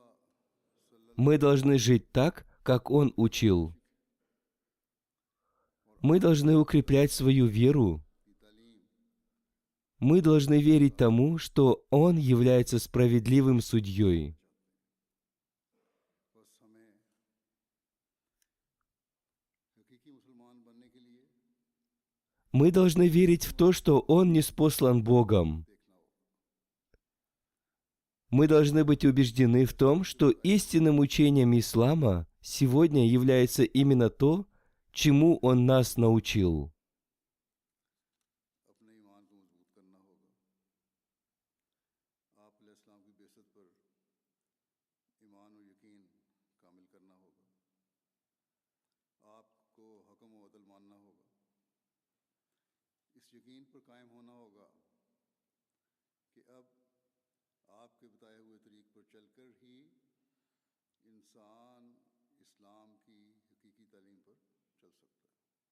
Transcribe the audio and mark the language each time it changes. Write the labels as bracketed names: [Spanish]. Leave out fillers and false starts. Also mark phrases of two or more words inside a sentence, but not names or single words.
[Russian] Мы должны жить так, как Он учил. Мы должны укреплять свою веру. Мы должны верить тому, что Он является справедливым судьей. [Urdu] بس ہمیں حقیقی مسلمان بننے کے لیے [Russian] Мы должны верить в то, что Он ниспослан Богом. Мы должны быть убеждены в том, что истинным учением ислама сегодня является именно то, чему Он нас научил. [Urdu] اپنے ایمان کو مضبوط کرنا ہوگا۔ آپ علیہ السلام کی بےعزت پر ایمان اور یقین کامل کرنا ہوگا. آپ کو حکم و عدل ماننا ہوگا. اس یقین پر قائم ہونا ہوگا کہ اب آپ کے بتائے ہوئے طریق پر چل کر ہی انسان اسلام کی حقیقی تعلیم پر چل سکتا ہے.